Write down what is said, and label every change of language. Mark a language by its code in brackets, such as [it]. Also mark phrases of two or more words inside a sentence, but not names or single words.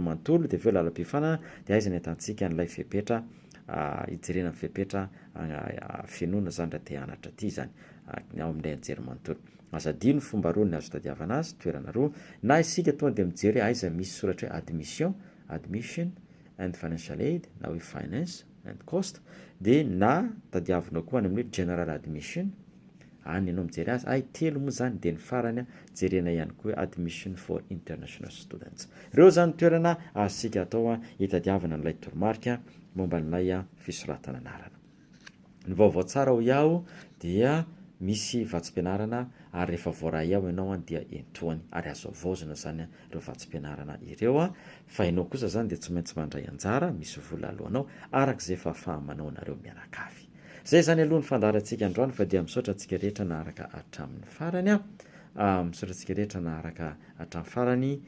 [mg] manontolo de aveo lalam-pifanana de aiza ny atantsika n'ilay fepetra hijerena amin'ny fepetra fianoana zany raha te hianatra ty zany ao amin'ilay anjery manontolo azadino fomba roa ny azo tadiavana azy toerana roa na isika tonga de mijery aiza misy soratra hoe [en] admission and financial aid [mg] na hoe [en] finance and cost [mg] de na tadiavinao koa any amin'ny [en] general admission [mg] any ianao mijery azy telo moa zany de ny farany jerena ihany koa [en] admission for international students [mg] reo zany toerana azosika atao hitadiavana n'ilay toromarika momba n'ilay fisoratana anarana ny vaovao tsara ho iaho dia misy vatsim-pianarana ary rehefa voaray ao ianao dia entoany ary azo avaozana zany ireo vatsim-pianarana ireo fa ianao kosa zany de tsy maintsy mandray anjara misy vola alohanao arak'izay fa fahamanao nareo mianakavy zay zany aloha ny fandaharantsika androany fa dia misaotra antsika rehetra naharaka hatramin'ny farany misaotra antsika rehetra naharaka hatramin'ny farany